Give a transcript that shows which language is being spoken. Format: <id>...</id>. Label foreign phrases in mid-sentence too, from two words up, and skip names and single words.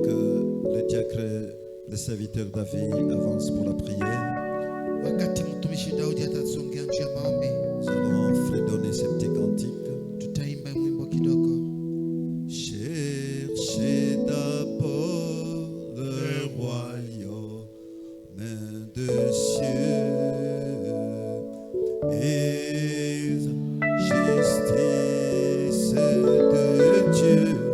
<fr>que le diacre, le serviteur David avance pour la prière,</fr> <sw>Wakati mtumishi Daudi atasongea njia ya maombi,</sw> <fr>nous allons fredonner ces petits cantiques.</fr> <sw>tutaimba mwimbo kidogo.</sw> <fr>Cherchez d'abord le royaume de cieux et justice de Dieu.</fr>